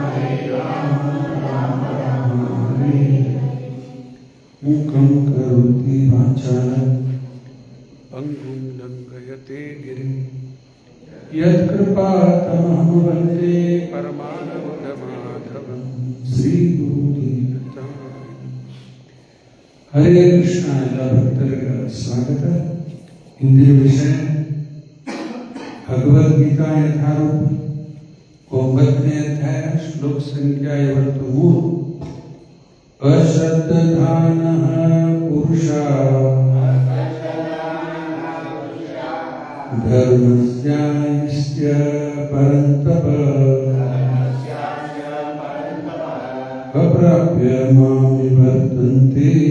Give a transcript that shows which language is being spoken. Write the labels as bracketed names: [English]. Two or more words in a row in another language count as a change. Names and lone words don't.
[Sanskrit] Rama Hare Hare Mukam karoti vācālam Pangum langayate girim Yat kripātamaham vande Paramanandamaadhavam Sri Guru Dinata [Kannada] Hare Krishna ಎಲ್ಲ ಭಕ್ತರಿಗ ಸ್ವಾಗತ ಇಂದಿನ ವಿಷಯ ಭಗವದ್ಗೀತಾ ಯಥಾರೂಪ 9ನೇ ಅಧ್ಯಾಯ ಶ್ಲೋಕ ಸಂಖ್ಯಾ 23 [Sanskrit] ಅಶ್ರದ್ಧಾನಃ ಪುರುಷಃ ಧರ್ಮಸ್ಯಾಸ್ಯ ಪರಂತಪ अप्राप्य मां निवर्तन्ते